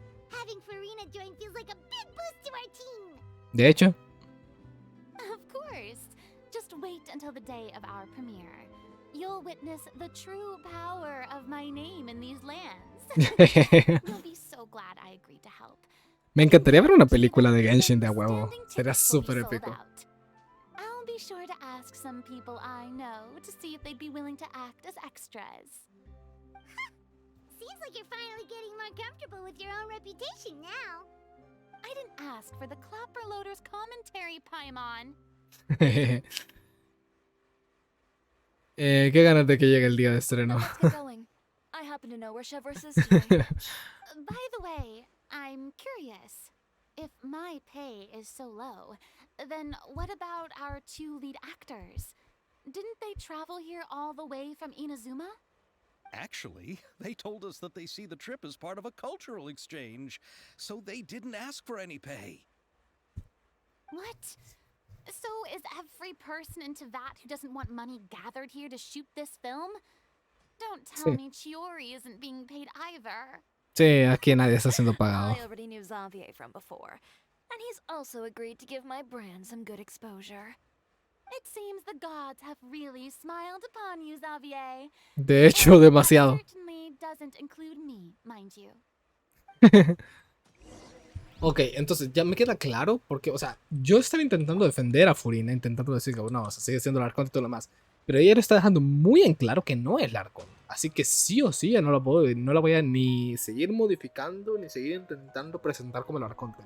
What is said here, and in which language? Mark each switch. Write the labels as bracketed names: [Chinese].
[English] Having Farina join feels like a big boost to our team. [Spanish] De hecho. [English] Of course. Just wait until the day of our premiere. you'll witness the true power of my name in these lands. You'll be so glad I agreed to help. [Spanish] Me encantaría ver una película de Genshin de a huevo. Sería súper épico. [English] I'll be sure to ask some people I know to see if they'd be willing to act as extras. Seems like you're finally getting more comfortable with your own reputation now. I didn't ask for the Clapper Loader's commentary, Paimon. [Spanish] Qué ganas de que llegue el día de estreno. [English] Let's get going. I happen to know where Chevreuse is today. By the way, I'm curious. If my pay is so low, then what about our 2 lead actors? Didn't they travel here all the way from Inazuma? Actually, they told us that they see the trip as part of a cultural exchange, so they didn't ask for any pay. What? So is every person in Teyvat who doesn't want money gathered here to shoot this film? Don't tell me Chiori isn't being paid either. [Spanish] Sí, aquí nadie está siendo pagado. [English] I already knew Xavier from before, and he's also agreed to give my brand some good exposure. It seems the gods have really smiled upon you, Xavier. [Spanish] De hecho, demasiado. [English] That certainly doesn't include me, mind you. [Spanish] Ok, entonces ya me queda claro porque, o sea, yo estaba intentando defender a Furina, intentando decir que, no, o sea, sigue siendo el Arconte y todo lo demás. Pero ella lo está dejando muy en claro que no es el Arconte. Así que sí o sí ya no la voy a ni seguir modificando, ni seguir intentando presentar como el Arconte.